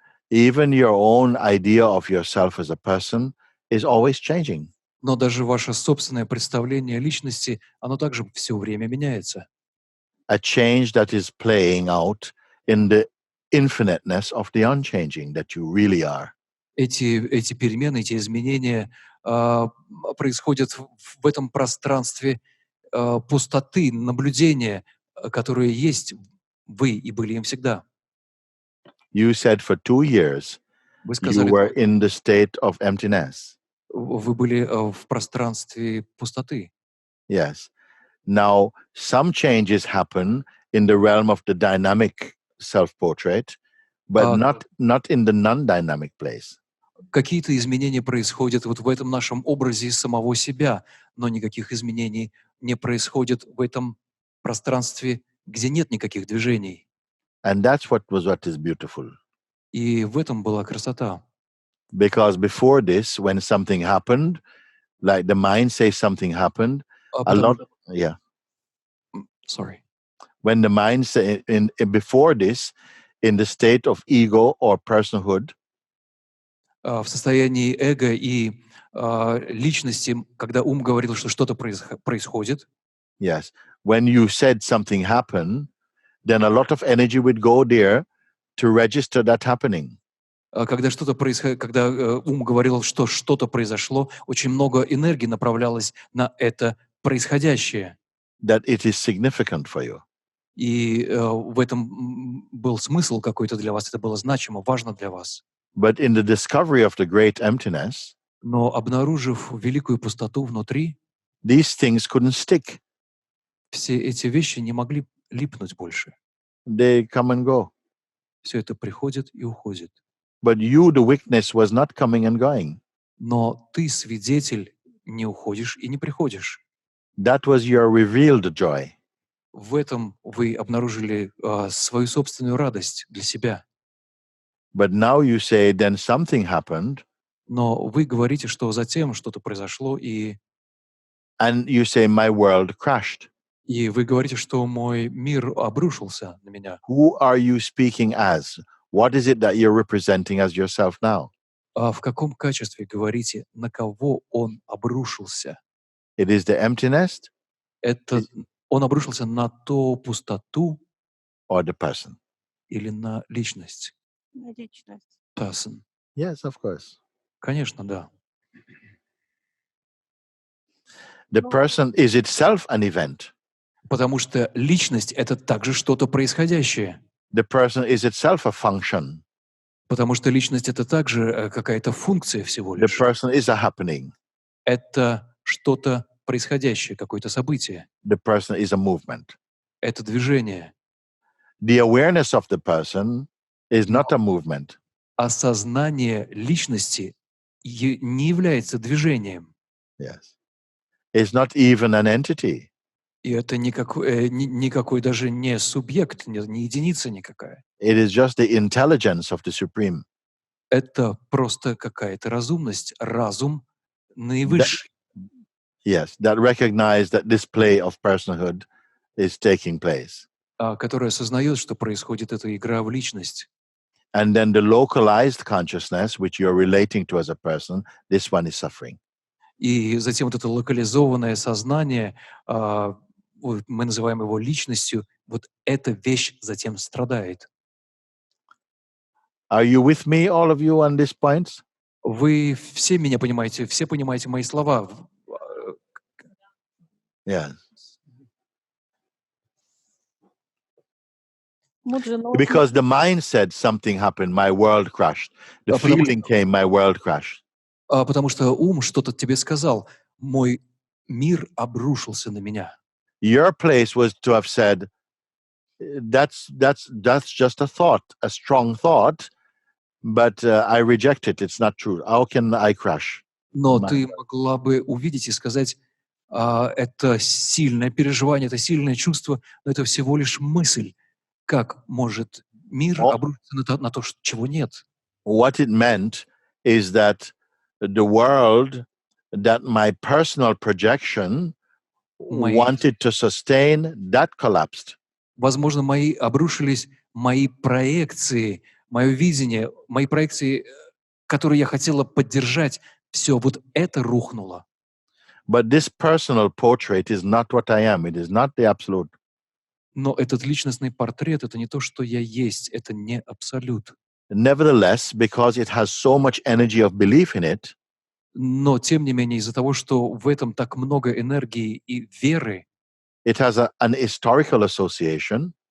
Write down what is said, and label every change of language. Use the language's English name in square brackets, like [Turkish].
[English] Even your own idea of yourself as a person is always changing. [Russian] Но даже ваше собственное представление личности, оно также все время меняется. [English] A change that is playing out in the infiniteness of the unchanging that you really are. [Russian] Эти перемены, эти изменения происходят в этом пространстве пустоты, наблюдения, которые есть вы и были им всегда. [English] You said for 2 years [Russian] Вы [English] you [Russian] сказали, [English] were in the state of emptiness. [Russian] вы были в пространстве пустоты. [English] Yes. Now, some changes happen in the realm of the dynamic self-portrait, but not in the non-dynamic place. [Russian] Какие-то изменения происходят вот в этом нашем образе самого себя, но никаких изменений не происходит в этом пространстве, где нет никаких движений. [English] And that's what is beautiful. [Russian] И в этом была красота. [English] Because before this, when something happened, like the mind says something happened, yeah. Sorry. When the mind say before this, in the state of ego or personhood, [Russian] в состоянии эго и личности, когда ум говорил, что что-то происходит. [English] Yes. When you said something happened, then a lot of energy would go there to register that happening. [Russian] Когда что-то происходит, когда ум говорил, что что-то произошло, очень много энергии направлялось на это происходящее. [English] That it is significant for you. [Russian] И в этом был смысл какой-то для вас, это было значимо, важно для вас. [English] But in the discovery of the great emptiness, [Russian] Но обнаружив великую пустоту внутри, [English] these things couldn't stick. [Russian] все эти вещи не могли липнуть больше. [English] They come and go. [Russian] Все это приходит и уходит. [English] But you, the witness, was not coming and going. [Russian] Но ты, свидетель, не уходишь и не приходишь. [English] That was your revealed joy. [Russian] В этом вы обнаружили свою собственную радость для себя. [English] But now you say, then something happened, [Russian] Но вы говорите, что затем что-то произошло, и [English] and you say, my world crashed. [Russian] вы говорите, что мой мир обрушился на меня. [English] Who are you speaking as? What is it that you're representing as yourself now? [Russian] А в каком качестве говорите, на кого он обрушился? [English] It is the emptiness [Russian] Это он обрушился на ту пустоту [English] or the person? [Russian] или на личность? Личность. [English] Person. Yes, of course. [Russian] Конечно, да. [English] The person is itself an event. [Russian] Потому что личность — это также что-то происходящее. [English] The person is itself a function. [Russian] Потому что личность — это также какая-то функция всего [English] The [Russian] лишь. [English] person is a happening. [Russian] Это что-то происходящее, какое-то событие. [English] The person is a movement. [Russian] Это движение. [English] The awareness of the person is not a movement. [Russian] Осознание личности не является движением. [English] Yes. It's not even an entity. [Russian] И это никакой даже не субъект, не единица никакая. [English] It is just the intelligence of the Supreme. [Russian] Это просто какая-то разумность, разум наивысший, [English] Yes, that recognize that this play of personhood is taking place. [Russian] который осознает, что происходит эта игра в личность. [English] And then the localized consciousness, which you're relating to as a person, this one is suffering. [Russian] И затем вот это локализованное сознание, вот мы называем его личностью, вот эта вещь затем страдает. [English] Are you with me, all of you, on these points? [Russian] Вы все меня понимаете, все понимаете мои слова. [English] Yes. [Russian] Муджи, но [English] Because the mind said something happened, my world crashed. The feeling came, my world crashed. [Russian] Потому что ум что-то тебе сказал, мой мир обрушился на меня. [English] Your place was to have said, that's just a thought, a strong thought, but I reject it. It's not true. How can I crash? [Russian] Но ты могла бы увидеть и сказать, это сильное переживание, это сильное чувство, но это всего лишь мысль. Как может мир обрушиться на то, чего нет? [English] What it meant is that the world that my personal projection wanted to sustain, that collapsed. [Russian] Возможно, обрушились мои проекции, мое видение, мои проекции, которые я хотела поддержать, все вот это рухнуло. [English] But this personal portrait is not what I am. It is not the absolute. [Russian] Но этот личностный портрет — это не то, что я есть, это не абсолют. [English] Nevertheless, because it has so much energy of belief in it, [Russian] Но, тем не менее, из-за того, что в этом так много энергии и веры, [English] it has an historical association,